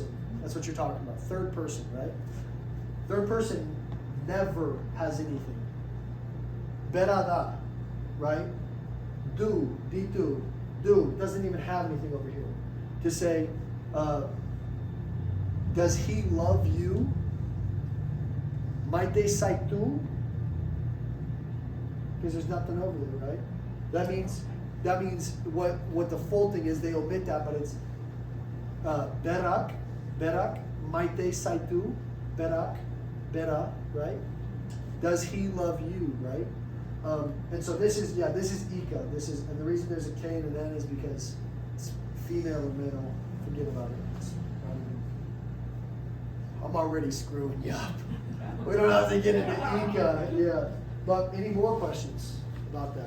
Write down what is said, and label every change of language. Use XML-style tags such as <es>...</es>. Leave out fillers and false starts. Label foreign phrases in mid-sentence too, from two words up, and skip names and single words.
<en>That's what you're talking about, third person, right? Third person never has anything. Berada, right? Do, ditu, do, doesn't even have anything over here. To say, does he love you?</en> <eu>Maite saitu?</eu> <en>Because there's nothing over there, right? That means what the full thing is, they omit that, but it's</en> <eu>berak, maite saitu, berak, bera,</eu> <en>right? Does he love you, right? And so this is Ika. And the reason there's a K and an N is because it's female and male. Forget about it. I'm already screwing you up. We don't have to get into Ika, yeah. But any more questions about that?</en>